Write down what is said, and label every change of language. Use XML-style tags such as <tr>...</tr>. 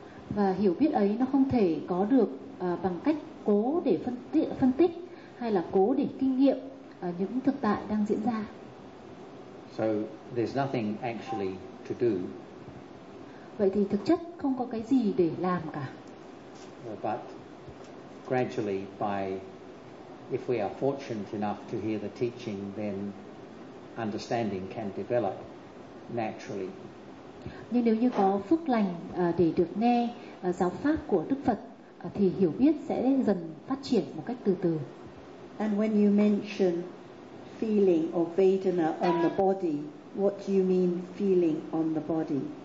<vi>Và hiểu biết ấy nó không thể có được bằng cách cố để phân tích hay là cố để kinh nghiệm những thực tại đang diễn ra.</vi> <en>So there's nothing actually to do.</en> <vi>Vậy thì thực chất không có cái gì để làm cả.</vi> <en>But gradually by, if we are fortunate enough to hear the teaching, then understanding can develop naturally.</en> <vi>Nhưng nếu như có phước lành để được nghe giáo pháp của Đức Phật thì hiểu biết sẽ dần phát triển một cách từ từ.</vi> <en>And when you mention feeling or vedana on the body, what do you mean feeling on the body?</en>